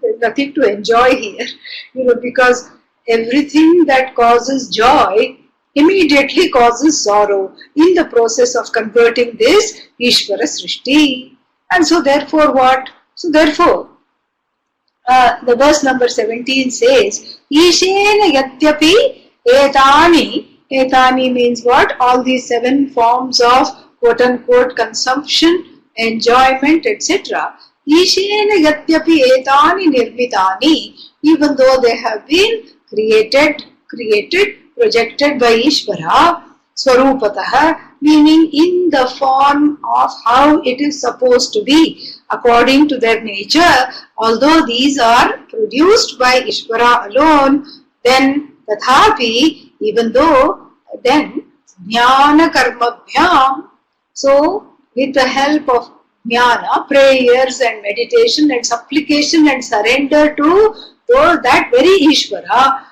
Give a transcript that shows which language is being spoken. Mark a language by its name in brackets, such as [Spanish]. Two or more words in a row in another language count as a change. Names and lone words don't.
[English] There is nothing to enjoy here, because everything that causes joy immediately causes sorrow in the process of converting this [Sanskrit] ईश्वर सृष्टि. [English] And so therefore what? So therefore, the verse number 17 says, [Sanskrit] ईशेन यद्यपि एतानि [English] means what? All these 7 forms of quote-unquote consumption, enjoyment, etc. [Sanskrit] ईशेन यद्यपि एतानि निर्मितानि, [English] even though they have been created, projected by Īśvara, swarupataha, meaning in the form of how it is supposed to be, according to their nature, although these are produced by Īśvara alone, then tathapi, even though, then [Sanskrit] ज्ञान कर्मभ्याम्, [English] so with the help of jnana, prayers and meditation and supplication and surrender to that very Īśvara,